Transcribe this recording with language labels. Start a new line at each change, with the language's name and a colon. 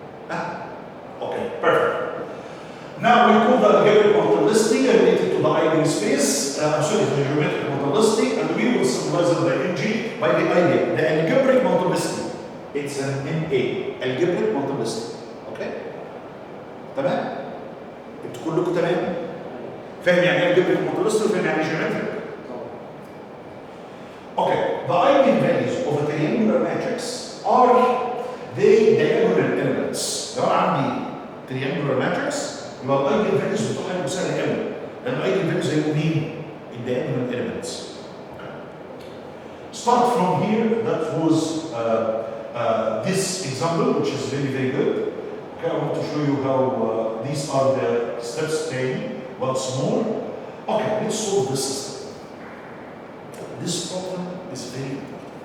English: Okay, perfect. Now we call the algebraic multiplicity related to the eigenspace, the geometric multiplicity, and we will symbolize the NG by the idea. The algebraic multiplicity, it's an MA, algebraic multiplicity. Okay?
Arabic: تمام؟ انتوا كلكم تمام؟ فاهم يعني ايه algebraic multiplicity وفاهم يعني geometric؟
English: Okay, the eigenvalues of a triangular matrix are the diagonal elements.
Arabic: لو انا عندي triangular matrix يبقى الايجنفاليوز بتوعها هيبقوا سهل قوي، لان الايجنفاليوز هيبقوا مين؟ الdiagonal elements.
English: Start from here. That was this example, which is very, very good. Okay, I want to show you how these are the steps taken once more. Okay, let's solve this system. This problem is very important.